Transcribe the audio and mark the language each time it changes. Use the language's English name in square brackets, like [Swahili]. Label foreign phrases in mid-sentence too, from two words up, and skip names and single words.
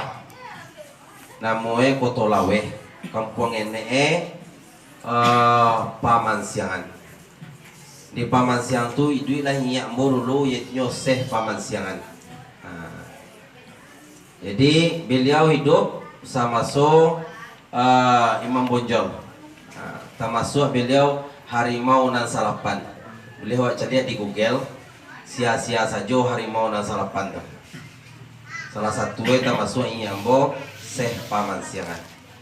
[Indonesian] Namanya Kotolawe, kampung NE Pamansiangan. [Minangkabau] Di Pamansiang tu itu lah nyiak morulu yaitu Seh Pamansiangan. [Indonesian] Jadi beliau hidup sama Imam Bonjol. Termasuk beliau [Minangkabau] harimau nan salapan. [Indonesian] Beliau cari di Google, sia-sia saja [Minangkabau] harimau nan salapan tu. [Indonesian] Salah satu termasuk Inyambo Seh Pamansiangan.